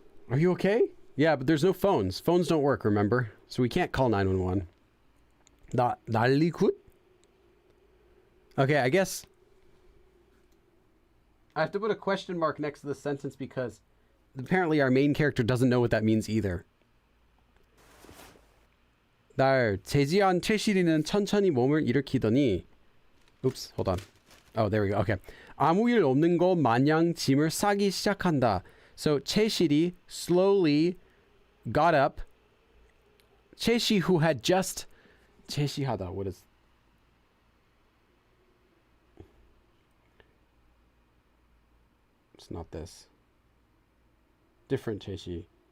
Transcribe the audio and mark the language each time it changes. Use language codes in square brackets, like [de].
[en] Are you okay? Yeah, but there's no phones. Phones don't work, remember? So we can't call 911. [ko] 난리굿? [en] Okay, I guess I have to put a question mark next to the sentence because apparently our main character doesn't know what that means either. [ko] 날 제지한 최실이는 천천히 몸을 일으키더니 [en] Oops, hold on. Oh, there we go. Okay. [ko] 아무 일 없는 것 마냥 짐을 싸기 시작한다. [en] So 최실이 slowly got up 제시 who had just 제시하다. What is? It's not this. Different 제시.